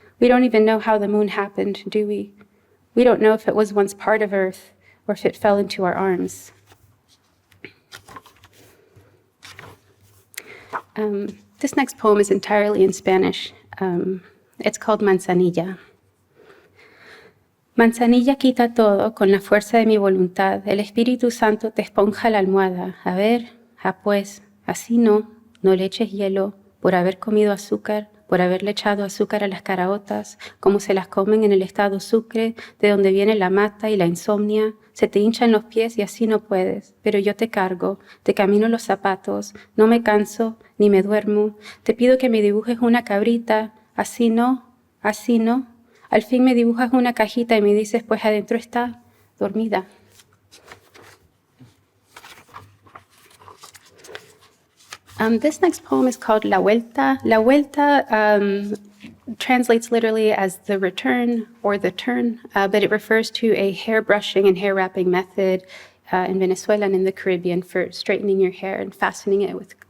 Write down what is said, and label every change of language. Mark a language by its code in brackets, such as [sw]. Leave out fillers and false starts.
[en] We don't even know how the moon happened, do we? We don't know if it was once part of Earth or if it fell into our arms. This next poem is entirely in Spanish. It's called Manzanilla. [es] Manzanilla quita todo con la fuerza de mi voluntad. El Espíritu Santo te esponja la almohada. A ver, pues, así no le eches hielo por haber comido azúcar, por haberle echado azúcar a las caraotas, como se las comen en el estado Sucre, de donde viene la mata y la insomnia. Se te hinchan los pies y así no puedes, pero yo te cargo, te camino los zapatos, no me canso ni me duermo. Te pido que me dibujes una cabrita, así no. Al fin me dibujas una cajita y me dices, pues adentro está, dormida. [en] This next poem is called La Vuelta. La Vuelta translates literally as the return or the turn, but it refers to a hair brushing and hair wrapping method in Venezuela and in the Caribbean for straightening your hair and fastening it with